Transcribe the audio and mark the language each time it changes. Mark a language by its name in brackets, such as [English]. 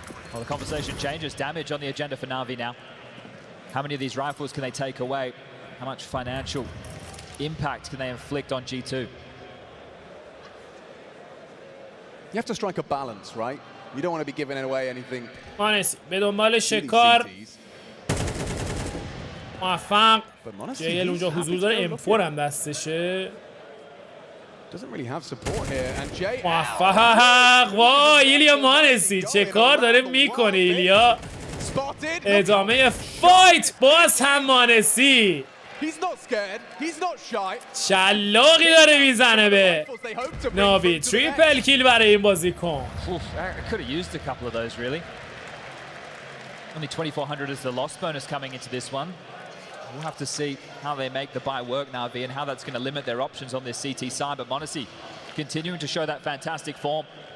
[English] Well, the conversation changes. Damage on the agenda for NaVi now. How many of these rifles can they take away? How much financial impact can they inflict on G2? You have to strike a balance, right? You don't want to be giving away anything. [Persian] مانسی به دنبال شکار موفق. جیل اونجا حضور داره. M4 هم دستشه. [English] Doesn't really have support here and JL [Persian] موفق. وای ایلیا مانسی چه کار داره میکنه ایلیا. ادامه فایت باز هم مانسی. [English] He's not scared. He's not shy. [Persian] شلاقی داره میزنه به ناوی. تریپل کیل برای این بازیکن. [English] I could have used a couple of those really. Only 2,400 is the loss bonus coming into this one. We'll have to see how they make the buy work, NaVi, and how that's going to limit their options on this CT side. But Monacy continuing to show that fantastic form.